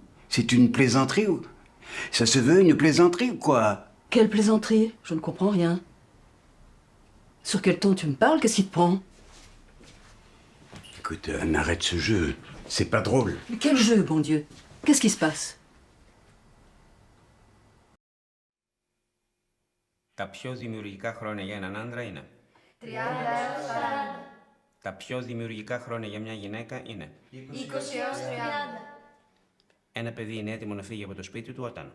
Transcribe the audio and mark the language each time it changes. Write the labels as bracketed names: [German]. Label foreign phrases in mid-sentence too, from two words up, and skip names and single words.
[French] C'est une plaisanterie ou... Ça se veut une plaisanterie ou quoi? Quelle plaisanterie? Je ne comprends rien. Sur quel ton tu me parles? Qu'est-ce qui te prend? Écoute, on arrête ce jeu. C'est pas drôle. Mais quel jeu, bon Dieu? Qu'est-ce qui se passe? [Greek] Τα πιο δημιουργικά χρόνια για έναν άντρα είναι 30 έως 40. Τα πιο δημιουργικά χρόνια για μια γυναίκα είναι 20 έως 30. Ένα παιδί είναι έτοιμο να φύγει από το σπίτι του όταν